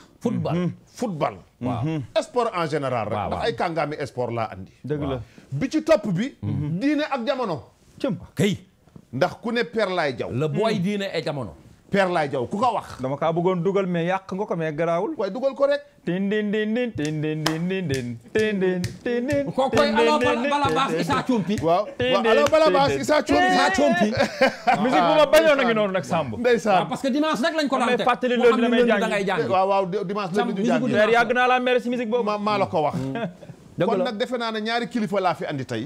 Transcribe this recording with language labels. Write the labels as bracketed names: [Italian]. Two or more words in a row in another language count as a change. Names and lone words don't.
[Wolof] football. waaw [French] sport en général [Wolof] rek. waaw ndax ay kàngaami sport laa andi. dëgg la bi ci topp bi. diine ak jamono. cëm kay. ndax ku ne Père Laye Diaw. le boy diine et jamono. Père Laye Diaw ku ko wax. dama kaa bëggoon dugal mais yàq nga ko mais garaawul. waaye dugal ko rek. tin din din din tin din din din din tin din tin din. kooku koy allo bala baas Issa Thiompi. waaw allo bala baas Issa Thiompi. musique bu ma bañoon a ngi noonu nag Samb. ndeysaan [French] parce que dimanche [Wolof] rek lañ ko daan teg. fàttali loolu damay jàng da ngay jàng. waaw dimanche la ñu jàng. Père yàgg naa laa mere si musique boobu. maa la ko wax. dëgg kon la nag defe naa ne ñaari kilifa laa fi andi tey.